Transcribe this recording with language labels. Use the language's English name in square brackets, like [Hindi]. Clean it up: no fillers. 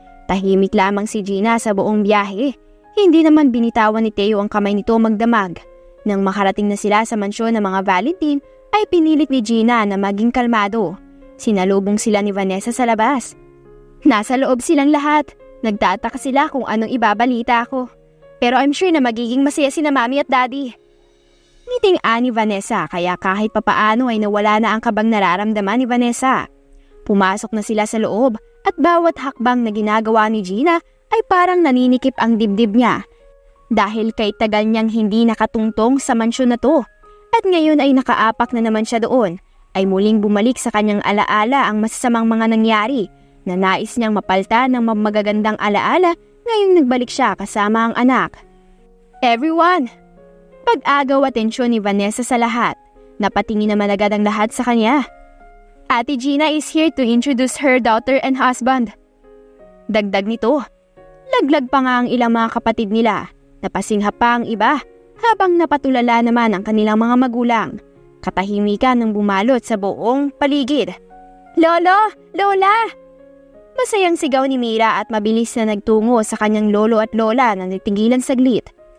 [Filipino] Tahimik lamang si Gina sa buong biyahe. Hindi naman binitawan ni Teo ang kamay nito magdamag. Nang makarating na sila sa mansyon ng mga Valentine, ay pinilit ni Gina na maging kalmado. Sinalubong sila ni Vanessa sa labas. Nasa loob silang lahat. Nagtataka sila kung anong ibabalita ako. Pero [English] I'm sure [Filipino] na magiging masaya sina Mami at Daddy. Ngiting ni Vanessa kaya kahit papaano ay nawala na ang kabang nararamdaman ni Vanessa. Pumasok na sila sa loob at bawat hakbang na ginagawa ni Gina ay parang naninikip ang dibdib niya. Dahil kay tagal niyang hindi nakatungtong sa mansyon na to at ngayon ay nakaapak na naman siya doon, ay muling bumalik sa kanyang alaala ang masasamang mga nangyari na nais niyang mapalta ng magagandang alaala ngayong nagbalik siya kasama ang anak. Everyone! Pag-agaw atensyon ni Vanessa sa lahat. Napatingin naman agad ang lahat sa kanya. [English] Ate Gina is here to introduce her daughter and husband. [Filipino] Dagdag nito, laglag pa nga ang ilang mga kapatid nila. Napasingha pa ang iba habang napatulala naman ang kanilang mga magulang. Katahimikan ng bumalot sa buong paligid. Lolo! Lola! Masayang sigaw ni Mira at mabilis na nagtungo sa kanyang lolo at lola na natigilan saglit.